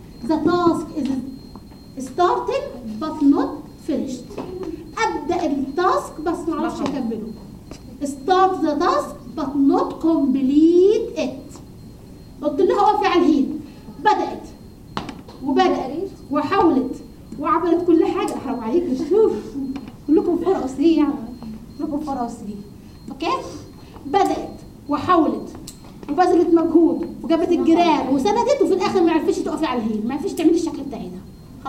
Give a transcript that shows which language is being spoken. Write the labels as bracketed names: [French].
[English] The task is starting but not finished. [Arabic] أبدأ التاسك بس ما عرفش أكمله. [English] Start the task but not complete it. [Arabic] قلت لها وقفي على الهيل. بدأت وبدأت وحاولت وعملت كل حاجة. حرام عليك شوف كلكم فرص ليه يعني؟ كلكم فرص ليه؟ أوكي؟ بدأت وحاولت وبذلت مجهود وجابت الجرار وسندت وفي الاخر ما عرفتش تقفي على الهيل، ما عرفتش تعملي الشكل بتاعي ده.